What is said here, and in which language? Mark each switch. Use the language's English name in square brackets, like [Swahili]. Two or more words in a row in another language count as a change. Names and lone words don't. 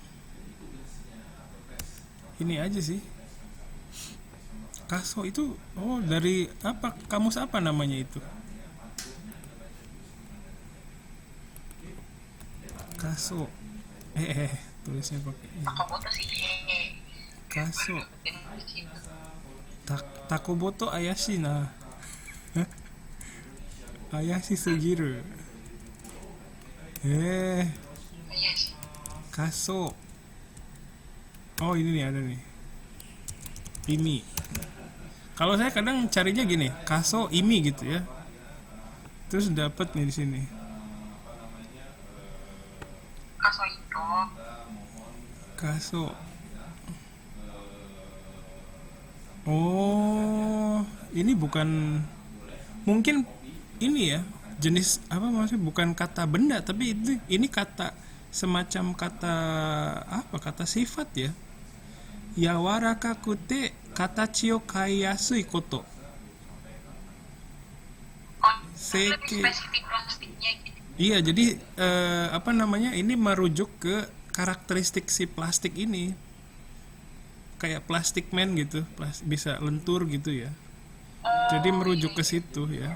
[Indonesian] Ini aja sih. Kaso itu dari apa? Kamus apa namanya itu? Kaso. Tulisnya pakai ini. Takoboto sih. [Japanese] Kaso. Takoboto ayashi na. 怪しすぎる. [Indonesian] Iya sih. Kaso. Oh, ini nih ada nih. Ini. Kalau saya kadang carinya gini, [Japanese] 可塑 意味 [Indonesian] gitu ya. Terus dapat nih di sini. Kaso itu Kaso. Oh, ini bukan, mungkin ini ya, jenis apa maksudnya, bukan kata benda tapi ini kata semacam kata apa? Kata sifat ya. [Japanese] 柔らかくて形を変えやすいこと. [Indonesian] lebih Seke. spesifik plastiknya gitu. Iya, jadi apa namanya? Ini merujuk ke karakteristik si plastik ini. Kayak plastik man gitu, bisa lentur gitu ya. Jadi merujuk ke situ ya.